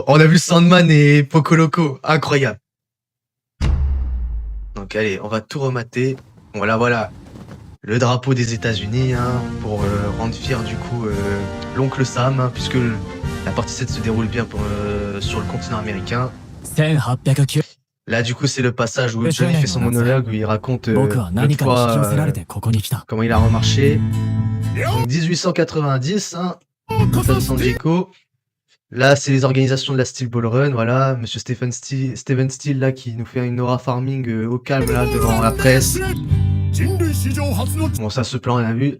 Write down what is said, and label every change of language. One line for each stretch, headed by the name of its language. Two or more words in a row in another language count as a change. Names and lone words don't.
French: On a vu Sandman et Poco Loco, incroyable. Donc allez, on va tout remater. Voilà, le drapeau des États-Unis hein, pour rendre fier du coup l'oncle Sam, hein, puisque la partie 7 se déroule bien sur le continent américain. 1809 Là, du coup, c'est le passage où Johnny fait son monologue où il raconte
Japanese: 僕は
French: l'autre
Japanese: 何かに引き
French: fois
Japanese: 寄せられてここに来た
French: comment il a remarché. Donc 1890, hein, État de San Diego. Là, c'est les organisations de la Steel Ball Run, voilà, monsieur Steven Steele là qui nous fait une
English: aura farming
French: au calme là devant la presse. Bon, ça, ce plan, on a vu.